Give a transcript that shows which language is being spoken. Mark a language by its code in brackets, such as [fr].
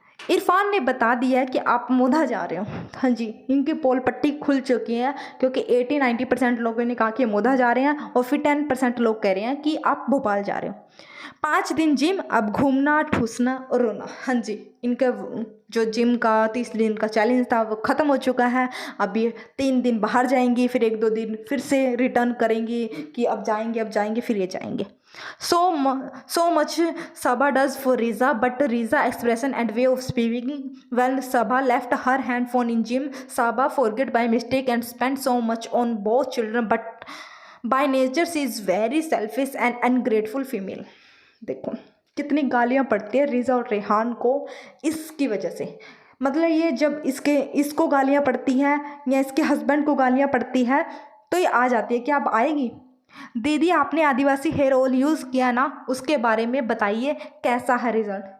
[hi] इरफान ने बता दिया है कि आप मोधा जा रहे हो। हाँ जी, इनकी पोल पट्टी खुल चुकी है क्योंकि 80-90% लोगों ने कहा कि मोधा जा रहे हैं और फिर 10% लोग कह रहे हैं कि आप भोपाल जा रहे हो। 5 दिन जिम, अब घूमना, ठूसना और रोना। हाँ जी, इनका जो जिम का 30 दिन का चैलेंज था वो ख़त्म हो चुका है। अब ये 3 दिन बाहर जाएंगी, फिर 1-2 दिन फिर से रिटर्न करेंगी कि अब जाएंगे, फिर ये जाएंगे। [en] So much Sabha does for Riza, but Riza expression and way of speaking when Sabha left her handphone in gym, Sabha forget by mistake and spent so much on both children, but by nature she is very selfish and ungrateful female। [hi] देखो कितनी गालियाँ पड़ती है रिजा और रेहान को इसकी वजह से। मतलब ये जब इसको गालियाँ पड़ती हैं या इसके हस्बैंड को गालियाँ पड़ती है तो ये आ जाती है कि अब आएगी। दीदी आपने आदिवासी हेयर ऑयल यूज़ किया ना, उसके बारे में बताइए कैसा है रिजल्ट।